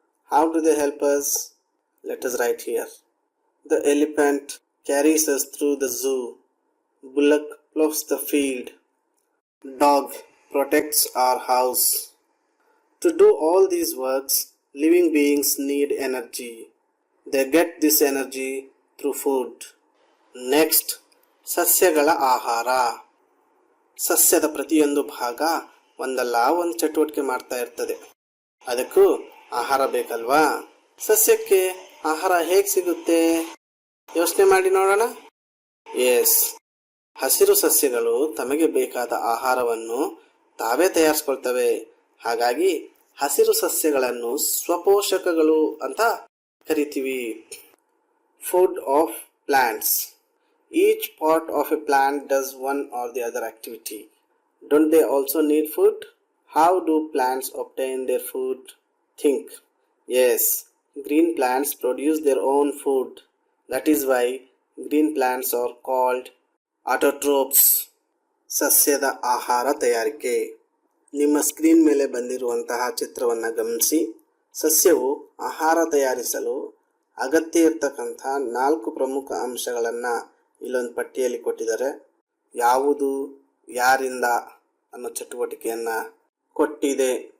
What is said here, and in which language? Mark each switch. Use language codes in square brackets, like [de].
[en] How do they help us? Let us write here. The elephant carries us through the zoo. Bullock plows the field. Dog protects our house. To do all these works, living beings need energy. They get this energy through food. [kn] Next, ಸಸ್ಯಗಳ ಆಹಾರ. ಸಸ್ಯದ ಪ್ರತಿಯೊಂದು ಭಾಗ ಒಂದಲ್ಲ ಒಂದು ಚಟುವಟಿಕೆ ಮಾಡ್ತಾ ಇರ್ತದೆ. ಅದಕ್ಕೂ ಆಹಾರ ಬೇಕಲ್ವಾ? ಸಸ್ಯಕ್ಕೆ ಆಹಾರ ಹೇಗೆ ಸಿಗುತ್ತೆ? ಯೋಚನೆ ಮಾಡಿ ನೋಡೋಣ. ಎಸ್, ಹಸಿರು ಸಸ್ಯಗಳು ತಮಗೆ ಬೇಕಾದ ಆಹಾರವನ್ನು ತಾವೇ ತಯಾರಿಸ್ಕೊಳ್ತವೆ. ಹಾಗಾಗಿ ಹಸಿರು ಸಸ್ಯಗಳನ್ನು ಸ್ವಪೋಷಕಗಳು ಅಂತ ಕರಿತೀವಿ. [en] Food of plants. Each part of a plant does one or the other activity. Don't they also need food? How do plants obtain their food? Think. Yes, green plants produce their own food. That is why green plants are called autotrophs. [kn] ಸಸ್ಯದ ಆಹಾರ ತಯಾರಿಕೆ. ನಿಮ್ಮ screen ಮೇಲೆ ಬಂದಿರುವಂತಹ ಚಿತ್ರವನ್ನು ಗಮನಿಸಿ. ಸಸ್ಯವು ಆಹಾರ ತಯಾರಿಸಲು ಅಗತ್ಯ ಇರತಕ್ಕಂಥ 4 ಪ್ರಮುಖ ಅಂಶಗಳನ್ನು ಇಲ್ಲೊಂದು ಪಟ್ಟಿಯಲ್ಲಿ ಕೊಟ್ಟಿದ್ದಾರೆ. ಯಾವುದು ಯಾರಿಂದ ಅನ್ನೋ ಚಟುವಟಿಕೆಯನ್ನು ಕೊಟ್ಟಿದೆ.